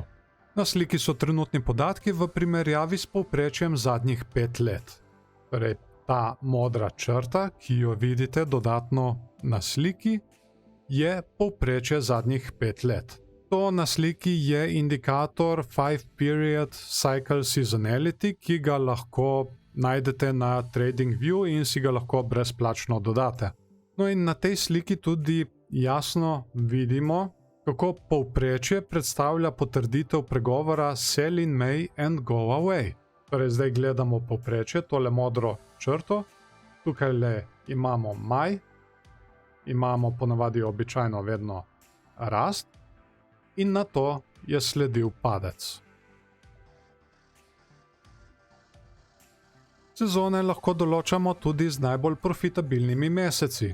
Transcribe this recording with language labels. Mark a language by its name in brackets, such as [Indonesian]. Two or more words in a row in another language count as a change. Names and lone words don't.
[Slovenian] Na sliki so trenutni podatki v primerjavi s povprečjem zadnjih 5 let. Torej, ta modra črta, ki jo vidite dodatno na sliki, je povprečje zadnjih 5 let. To na sliki je indikator [English] 5-period cycle seasonality, [Slovenian] ki ga lahko najdete na TradingView in si ga lahko brezplačno dodate. No in na tej sliki tudi jasno vidimo, kako povprečje predstavlja potrditev pregovora [English] Sell in May and go away. [Slovenian] Torej, zdaj gledamo povprečje, tole modro črto, tukaj le imamo maj, imamo ponavadi običajno vedno rast in na to je sledil padec. Sezone lahko določamo tudi z najbolj profitabilnimi meseci.